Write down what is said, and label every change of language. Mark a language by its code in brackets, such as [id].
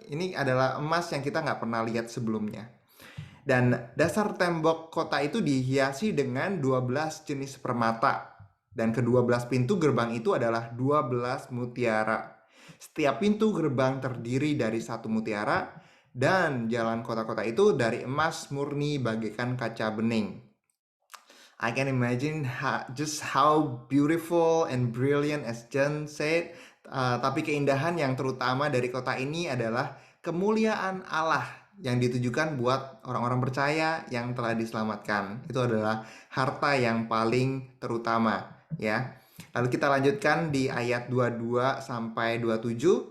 [id] Ini adalah emas yang kita nggak pernah lihat sebelumnya. Dan dasar tembok kota itu dihiasi dengan 12 jenis permata. Dan ke-12 pintu gerbang itu adalah 12 mutiara. Setiap pintu gerbang terdiri dari 1 mutiara dan jalan kota-kota itu dari emas murni bagaikan kaca bening. [en] I can imagine just how beautiful and brilliant as John said. [id] Tapi keindahan yang terutama dari kota ini adalah kemuliaan Allah yang ditujukan buat orang-orang percaya yang telah diselamatkan. Itu adalah harta yang paling terutama, ya. Lalu kita lanjutkan di ayat 22 sampai 27.